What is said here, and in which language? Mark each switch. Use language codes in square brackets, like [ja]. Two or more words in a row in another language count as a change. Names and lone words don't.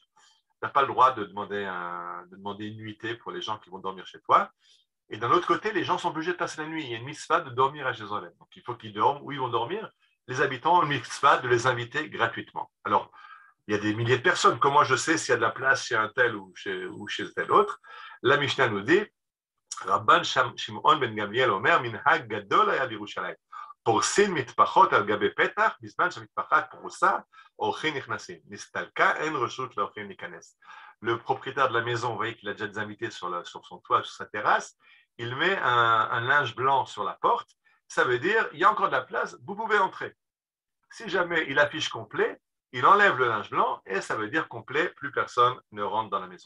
[fr] Tu n'as pas le droit de demander une nuitée pour les gens qui vont dormir chez toi. Et d'un autre côté, les gens sont obligés de passer la nuit. Il y a une mitzvah de dormir à Jérusalem. Donc, il faut qu'ils dorment. Où ils vont dormir? Les habitants ont une mitzvah de les inviter gratuitement. Alors, il y a des milliers de personnes. Comment je sais s'il y a de la place chez un tel ou chez tel autre? La Mishnah nous dit, [he] רבן שמעון בן גמליאל אומר, מנהג גדול היה בירושלים. פורסין מטפחות על גבי פתח, בזמן שמטפחת פרוסה, אורחין נכנסים. נסתלקה אין רשות לאורחין ליכנס. [fr] Le propriétaire de la maison, vous voyez qu'il a déjà des invités sur son toit, sur sa terrasse, il met un linge blanc sur la porte. Ça veut dire, il y a encore de la place, vous pouvez entrer. Si jamais il affiche complet, il enlève le linge blanc et ça veut dire complet, plus personne ne rentre dans la maison.